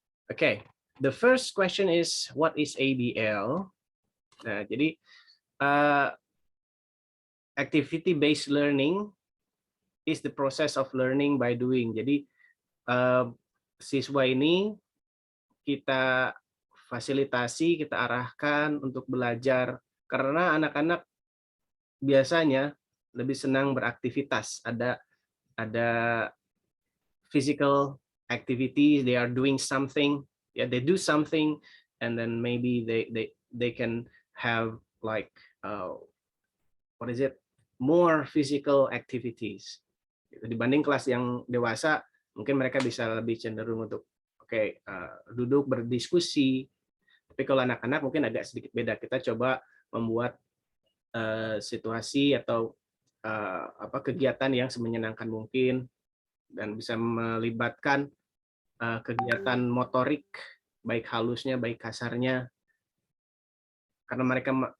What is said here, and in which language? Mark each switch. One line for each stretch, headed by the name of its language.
English: Okay, the first question is what is ABL?
Indonesian: Nah, jadi
English: activity based learning is the process of learning by doing.
Indonesian: Jadi siswa ini kita fasilitasi, kita arahkan untuk belajar, karena anak-anak biasanya lebih senang beraktivitas.
English: Ada physical activities, they are doing something, yeah, they do something, and then maybe they can have like more physical activities
Indonesian: dibanding kelas yang dewasa. Mungkin mereka bisa lebih cenderung untuk duduk berdiskusi, tapi kalau anak-anak mungkin agak sedikit beda. Kita coba membuat situasi atau kegiatan yang semenyenangkan mungkin dan bisa melibatkan kegiatan motorik, baik halusnya, baik kasarnya, karena mereka